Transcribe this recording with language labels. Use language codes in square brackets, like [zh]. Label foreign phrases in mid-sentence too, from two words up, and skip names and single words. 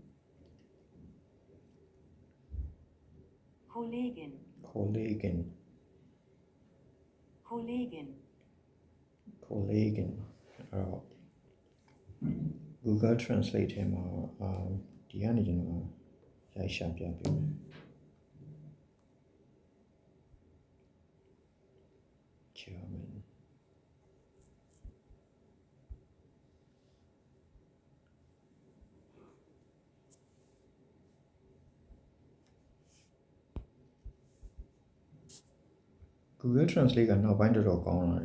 [de] Kollegin Kollegin Kollegin [my] Kollegin Google Translate ထဲမှာဒီကနေကျွန်တော်ရိုက်ရှာပြပေးမယ် German Google Translate ကနောက်ပိုင်းတော်တော်ကောင်းလာ